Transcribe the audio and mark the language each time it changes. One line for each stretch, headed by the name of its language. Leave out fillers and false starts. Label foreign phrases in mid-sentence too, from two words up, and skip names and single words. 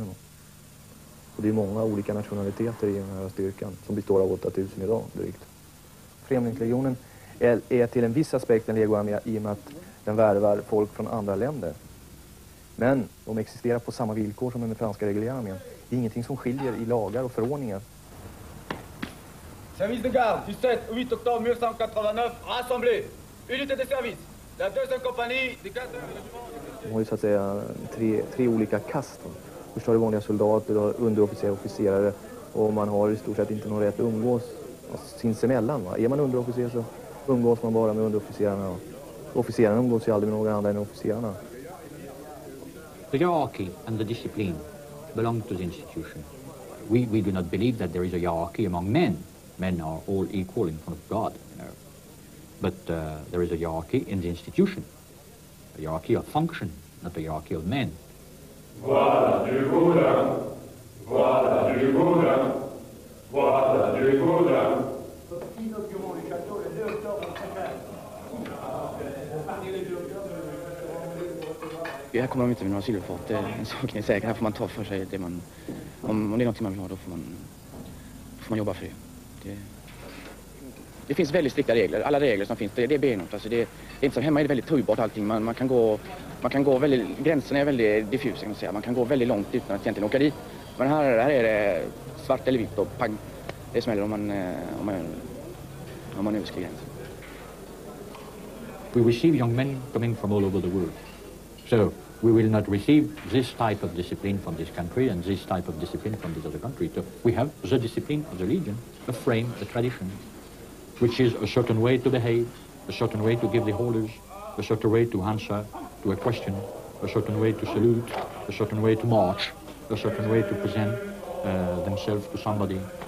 Swedish: Och det är många olika nationaliteter i den här styrkan som består av 8000 idag drygt. Främlingslegionen är till en viss aspekt en legoarmé i och med att den värvar folk från andra länder. Men de existerar på samma villkor som den franska reguljärarmén. Det är ingenting som skiljer i lagar och förordningar.
French: Service de garde du 7 au 8 octobre 1989, rassemblé. Unité de service. La deuxième compagnie de 4
Swedish: De har ju så att säga tre olika kast. Först har du vanliga soldater, underofficerare och officerare. Och man har i stort sett inte någon rätt att umgås sinsemellan. Va? Är man underofficer så umgås man bara med underofficerarna. Officerarna umgås ju aldrig med några andra än officerarna.
English: The hierarchy and the discipline belong to the institution. We do not believe that there is a hierarchy among men. Men are all equal in front of God, you know. But there is a hierarchy in the institution. A hierarchy of function, not a hierarchy of men.
French: Voilà du boudin, voilà du boudin, voilà du boudin.
Swedish: Här kommer de inte med några silverfat, en sak är säker. Här får man ta för sig det man... Om det är något man vill ha, då får man jobba för det. Det finns väldigt strikta regler. Alla regler som finns, det är benhårt. Alltså det är inte som hemma, är det väldigt tugbart allting. Man kan gå väldigt... Gränserna är väldigt diffusa, kan man säga. Man kan gå väldigt långt utan att egentligen åka dit. Men här är det svart eller vitt och pang. Det smäller om man överskrider gränsen.
English: We receive young men coming from all over the world. So we will not receive this type of discipline from this country and this type of discipline from this other country. So we have the discipline of the Legion, a frame, a tradition, which is a certain way to behave, a certain way to give the orders, a certain way to answer to a question, a certain way to salute, a certain way to march, a certain way to present themselves to somebody.